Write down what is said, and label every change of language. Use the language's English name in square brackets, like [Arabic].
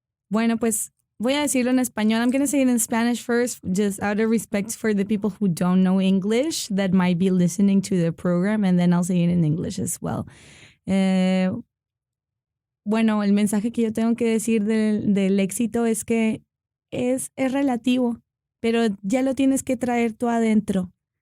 [Spanish] Bueno, pues voy a decirlo en español. [English] I'm going to say it in Spanish first, just out of respect for the people who don't know English that might be listening to the program, and then I'll say it in English as well. [Spanish] Bueno, el mensaje que yo tengo que decir del éxito es que es relativo, pero ya lo tienes que traer tú adentro.